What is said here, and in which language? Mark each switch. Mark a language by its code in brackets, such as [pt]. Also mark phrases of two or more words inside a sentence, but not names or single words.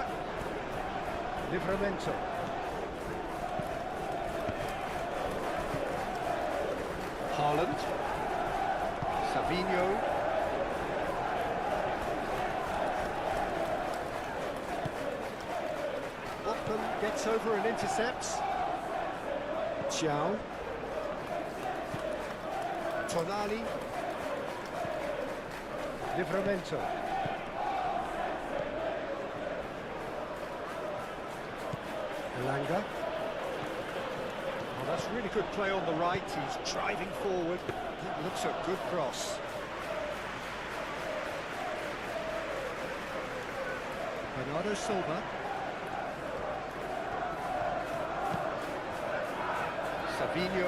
[en] Livramento. Haaland. Savinho. Botman gets over and intercepts. Thiaw. Tonali. Livramento. Elanga. Oh, that's really good play on the right. He's driving forward. That looks a good cross. Bernardo Silva. Savinho.